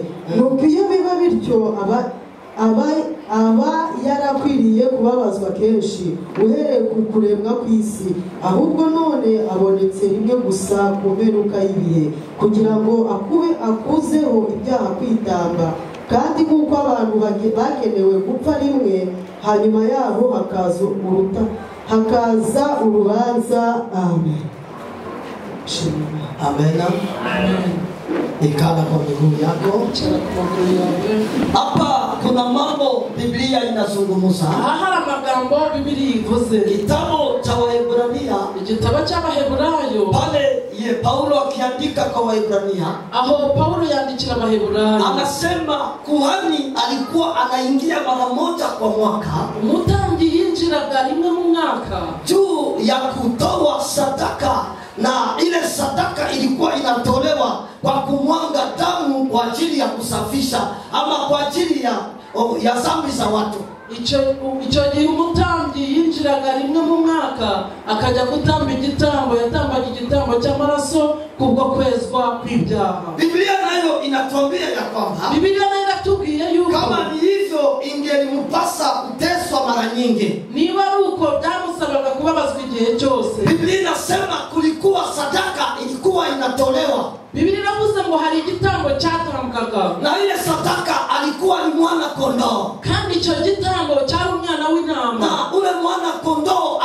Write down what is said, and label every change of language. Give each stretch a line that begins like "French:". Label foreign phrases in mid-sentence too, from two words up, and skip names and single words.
Kinyarwanda: Nuko iyo biba bityo aba yarakwiriye kubabazwa kenshi uhereye ku kuremwa kw'isi, ahubwo none abonetse rimwe gusa ku mperuka y'ibihe kugira ngo akuzeho ibyaha kwitamba. Kandi nk'uko abantu bagenewe gupfa rimwe, hanyuma yaho hakaza urubanza. Amen.
Swahili: Amen. Ikala kwa miguu yako. Hapa kuna mambo Biblia inazungumza.
Kinyarwanda: Hari amagambo Biblia ivuze.
Swahili: Kitabu cha Waebrania,
Kinyarwanda: igitabo cy'Abaheburayo.
Swahili: Pale Paulo akiandika kwa Waebrania,
Kinyarwanda: aho Paulo yandikira Abaheburayo,
Swahili: anasema kuhani alikuwa anaingia mara moja kwa mwaka.
Kinyarwanda: Umutambyi yinjiraga rimwe mu mwaka
Swahili: juu ya kutoa sadaka, na ile sadaka ilikuwa inatolewa kwa kumwanga damu kwa ajili ya kusafisha ama kwa ajili ya dhambi za watu.
Kinyarwanda: Icyo gihe umutambyi yinjiraga rimwe mu mwaka akajya gutamba igitambo, yatambaga igitambo cy'amaraso kubwo kwezwa kw'ibyaha.
Swahili: Biblia nayo inatuambia ya kwamba,
Kinyarwanda: Biblia nayo inatubwiye yuko
Swahili: kama ni hivyo ingelimpasa kuteswa mara nyingi.
Kinyarwanda: Niba ari uko byamusabaga kubabazwa igihe cyose.
Swahili: Biblia inasema kulikuwa sadaka ilikuwa inatolewa.
Kinyarwanda: Biblia inavuze ngo hari igitambo cyatambwaga,
Swahili: na ile sadaka alikuwa ni mwana kondoo.
Kinyarwanda: Kandi icyo gitambo cyari umwana w'intama.
Swahili: Na ule mwana kondoo